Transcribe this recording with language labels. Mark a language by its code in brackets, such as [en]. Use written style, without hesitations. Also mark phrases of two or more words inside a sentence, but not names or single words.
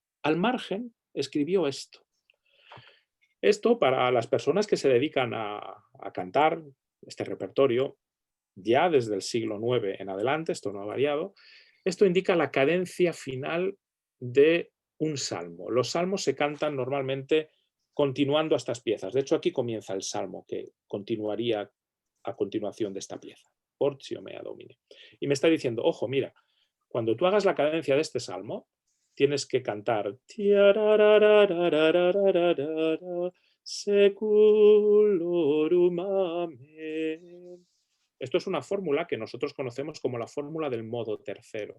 [es] Al margen escribió esto. Esto para las personas que se dedican a cantar este repertorio, ya desde el siglo IX en adelante, esto no ha variado, esto indica la cadencia final de un salmo. Los salmos se cantan normalmente continuando a estas piezas. De hecho, aquí comienza el salmo que continuaría a continuación de esta pieza. [la] Portio mea domine. [es] Y me está diciendo, ojo, mira, cuando tú hagas la cadencia de este salmo, tienes que cantar [la] seculorum amen. [es] Esto es una fórmula que nosotros conocemos como la fórmula del modo tercero.